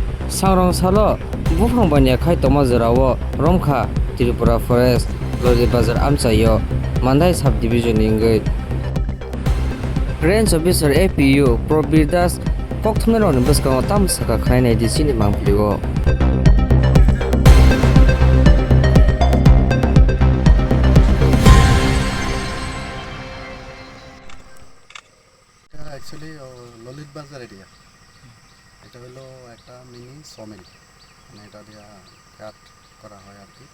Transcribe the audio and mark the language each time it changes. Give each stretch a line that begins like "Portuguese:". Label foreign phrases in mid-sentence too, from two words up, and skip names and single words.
Kok Borok: Sangrong salo bufang banya khai toma jarawo Romkha Tripura Forest Lodi Bazar Amchayo Mandai Subdivision ingoi Range Officer APU Probir Das Kokthumero ni bwskango tamsaka khlainai di chini mangpiligo
Bangla: অ্যাকচুয়ালি ললিত বাজার এরিয়া এটা হলো একটা
English: mini sawmill,
Bangla: মানে এটা দিয়ে কাট করা হয় আর কি।